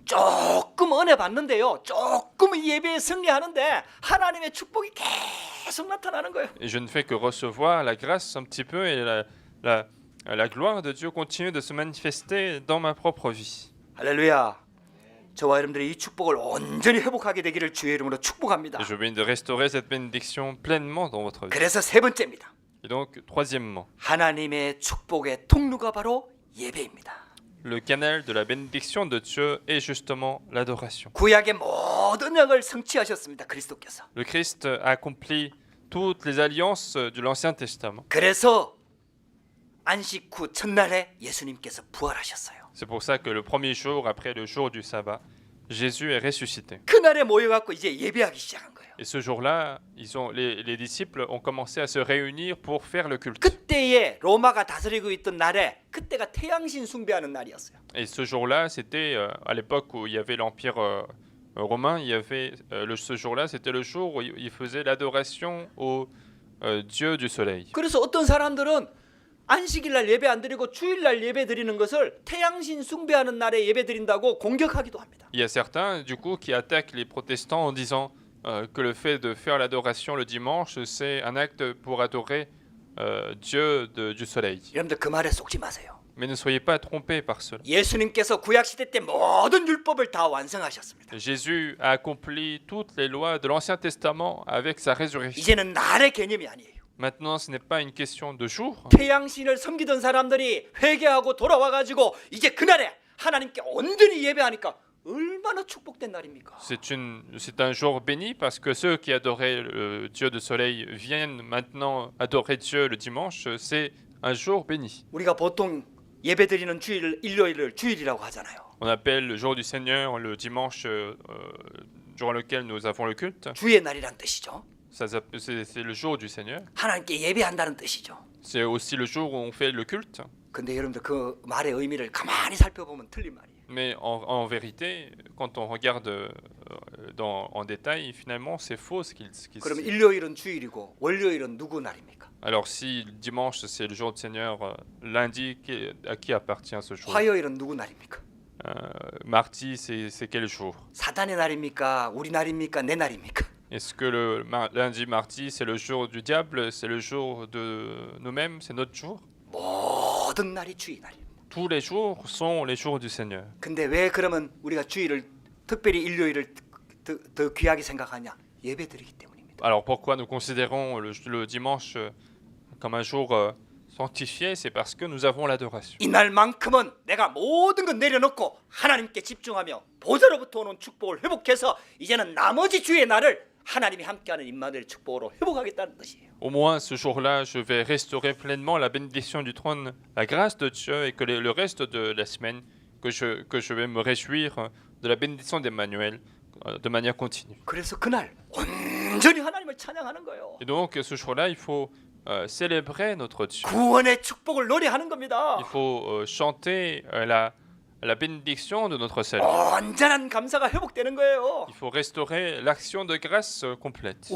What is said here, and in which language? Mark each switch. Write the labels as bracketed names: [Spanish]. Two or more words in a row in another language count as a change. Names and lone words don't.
[Korean] 조금 은혜 받는데요. 조금 이 예배에 승리하는데 하나님의 축복이 계속 나타나는 거예요. [French] Et je ne fais que recevoir la grâce un petit peu et la gloire de Dieu continue de se manifester dans ma propre vie. [Korean] 할렐루야. 저와 여러분들이 이 축복을 온전히 회복하게 되기를 주의 이름으로 축복합니다. [French] Et je viens de restaurer cette bénédiction pleinement dans votre vie. [Korean] 그래서 세 번째입니다. [French] Et donc, troisièmement, [Korean] 하나님의 축복의 통로가 바로 예배입니다. [French] le canal de la bénédiction de Dieu est justement l'adoration. [Korean] 구약의 모든 약을 성취하셨습니다. 그리스도께서. [French] Le Christ a accompli toutes les alliances de l'Ancien Testament. [Korean] 그래서 안식 후 첫날에 예수님께서 부활하셨어요. [French] C'est pour ça que le premier jour, après le jour du sabbat, Jésus est ressuscité. [Korean] 그날에 모여갖고 이제 예배하기 시작한 거예요. [French] Et ce jour-là, les disciples ont commencé à se réunir pour faire le culte. [Korean] 그때에 로마가 다스리고 있던 날에 그때가 태양신 숭배하는 날이었어요. [French] Et ce jour-là, c'était à l'époque où il y avait l'Empire romain, il y avait ce jour-là, c'était le jour où ils faisaient l'adoration au dieu du soleil. [Korean] 그래서 어떤 사람들은 안식일날 예배 안 드리고 주일날 예배 드리는 것을 태양신 숭배하는 날에 예배 드린다고 공격하기도 합니다. [French] Il y a certains, du coup, qui attaquent les protestants en disant que le fait de faire l'adoration le dimanche, c'est un acte pour adorer Dieu du soleil. [Korean] 여러분들 그 말에 속지 마세요. [French] Mais ne soyez pas trompés par cela. [Korean] 예수님께서 구약 시대 때 모든 율법을 다 완성하셨습니다. [French] Jésus a accompli toutes les lois de l'Ancien Testament avec sa résurrection. [Korean] 이제는 날의 개념이 아니에요. [French] Maintenant, ce n'est pas une question de jour. [Korean] 태양신을 섬기던 사람들이 회개하고 돌아와가지고 이제 그날에 하나님께 온전히 예배하니까 얼마나 축복된 날입니까? [French] C'est un jour béni parce que ceux qui adoraient le Dieu du soleil viennent maintenant adorer Dieu le dimanche. C'est un jour béni. [Korean] 우리가 보통 예배드리는 주일 일요일을 주일이라고 하잖아요. [French] On appelle le jour du Seigneur le dimanche durant lequel nous avons le culte. [Korean] 주의 날이란 뜻이죠. [French] C'est le jour du Seigneur. [Korean] 하나님께 예배한다는 뜻이죠. [French] C'est aussi le jour où on fait le culte. [Korean] 근데 여러분들 그 말의 의미를 가만히 살펴보면 틀린 말이에요. [French] Mais en vérité, quand on regarde en détail, finalement, c'est faux ce qu'il [Korean] 그러면 [French] dit. [Korean] 일요일은 주일이고 월요일은 누구 날입니까? [French] Alors si dimanche c'est le jour du Seigneur, lundi à qui appartient ce jour? [Korean] 화요일은 누구 날입니까? [French] Mardi c'est quel jour? [Korean] 사단의 날입니까? 우리 날입니까? 내 날입니까? [French] Est-ce que le lundi, mardi c'est le jour du diable, c'est le jour de nous-mêmes, c'est notre jour? [Korean] 모든 날이 주의 날입니다. [French] Tous les jours sont les jours du Seigneur. [Korean] 근데 왜 그러면 우리가 주일을 특별히 일요일을 더 귀하게 생각하냐? 예배드리기 때문입니다. [French] Alors pourquoi nous considérons le dimanche comme un jour sanctifié? C'est parce que nous avons l'adoration. [Korean] 이날만큼은 내가 모든 것 내려놓고 하나님께 집중하며 보좌로부터 오는 축복을 회복해서 이제는 나머지 주의 날을 하나님이 함께하는 임마누엘 축복으로 회복하겠다는 뜻이에요. [French] Au moins ce jour-là, je vais restaurer pleinement la bénédiction du trône, la grâce de Dieu, et que le reste de la semaine, que je vais me réjouir de la bénédiction d'Emmanuel de manière continue. [Korean] 그래서 그날 온전히 하나님을 찬양하는 거예요. [French] Et donc ce jour-là, il faut célébrer notre Dieu. [Korean] 구원의 축복을 노래하는 겁니다. [French] Il faut chanter la bénédiction de notre salut. [Korean] 온전한 감사가 회복되는 거예요. [French] Il faut restaurer l'action de grâce complète.